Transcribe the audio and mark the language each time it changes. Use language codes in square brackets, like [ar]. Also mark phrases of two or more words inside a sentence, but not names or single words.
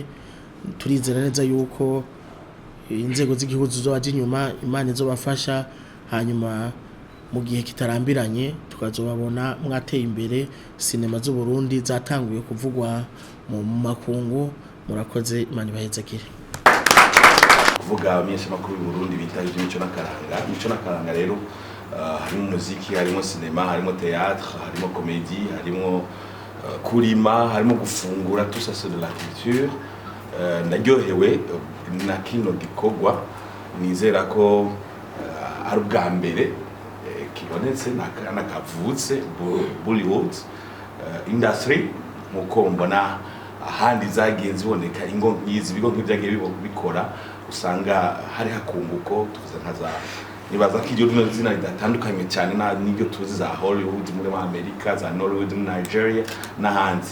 [rn] Turizera neza yuko inzego z'igihugu zizobaje inyuma, Imana izobafasha, hanyuma mu gihe kitarambiranye tukazobabona mwateye imbere, sinema z'u Burundi zatanguye kuvugwa mu makungu. Murakoze, Imana ibahezagire. Kuvuga abamenyeshamakuru b'u Burundi bitaje imico n'akaranga rero harimo muziki, harimo sinema, harimo théâtre, harimo comédie, harimo kurima, harimo gufungura, [fr] tout ça c'est de la culture. [rn] Naryohewe na kino gikorwa, nizera ko ari ubwa mbere kibonetse nakavutse Bollywood industry muko mbona ahandi zagiye ziboneka ingo nk'izi bigo nk'ibyagiye bikora, usanga hari hakunguko tuvuze nkaza nibaza ko iryo zina ridatandukanye cyane n'iryo tuzi za Hollywood muri Amerika, za Norway, muri Nigeria n'ahandi.